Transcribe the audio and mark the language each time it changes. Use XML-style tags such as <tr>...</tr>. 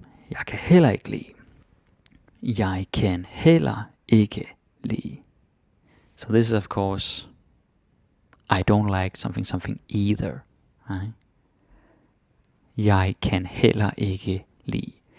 <da>Jeg kan heller ikke lide. Jeg kan heller ikke lide.</da> <en>So this is, of course, I don't like something either. Right?</en> <da>Jeg kan heller ikke lide.</da>